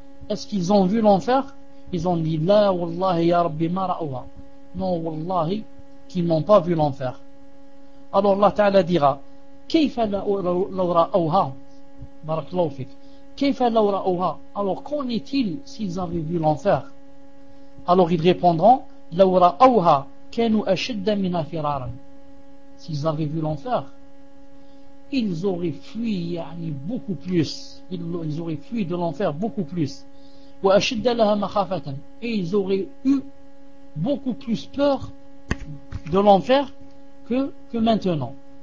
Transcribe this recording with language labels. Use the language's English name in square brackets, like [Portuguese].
[French] Est-ce qu'ils ont vu l'enfer? Ils ont dit [Arabic] La wallahi ya rabbi ma ra'uha. [French] Non wallahi, qu'ils n'ont pas vu l'enfer. Alors Allah ta'ala dira [Arabic] Kayfa law ra'uha? Barakallahu fik. Kayfa law ra'uha? [French] Alors qu'en est-il s'ils avaient vu l'enfer? Alors ils répondront [Arabic] لو رأوها كانوا أشد منا فرارا. [French] S'ils avaient vu l'enfer, ils auraient fui yani, beaucoup plus. Ils auraient fui de l'enfer beaucoup plus. [Arabic] وأشد لها مخافة. [French] Et ils auraient eu beaucoup plus peur de l'enfer que maintenant.